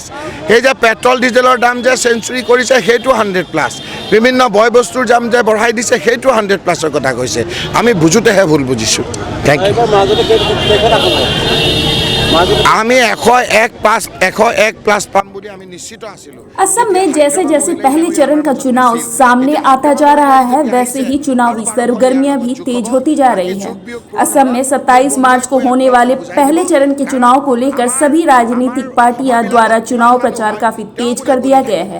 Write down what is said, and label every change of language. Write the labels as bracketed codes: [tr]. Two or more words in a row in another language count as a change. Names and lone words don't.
[as] এই যে পেট্ৰল ডিজেলৰ দাম যে চেঞ্চুৰী কৰিছে, সেইটো 100+। বিভিন্ন বয় বস্তুৰ দাম যে বঢ়াই দিছে, সেইটো 100+ৰ কথা কৈছে। আমি বুজোতেহে ভুল বুজিছোঁ। [en] thank you. [as] আমি 101+ পাম বুলি আমি নিশ্চিত আছিলোঁ। [hi] असम में जैसे जैसे पहले चरण का चुनाव सामने आता जा रहा है, वैसे ही चुनावी सरगर्मियां भी तेज होती जा रही हैं। असम में 27 मार्च को होने वाले पहले चरण के चुनाव को लेकर सभी राजनीतिक पार्टियां द्वारा चुनाव प्रचार काफी तेज कर दिया गया है।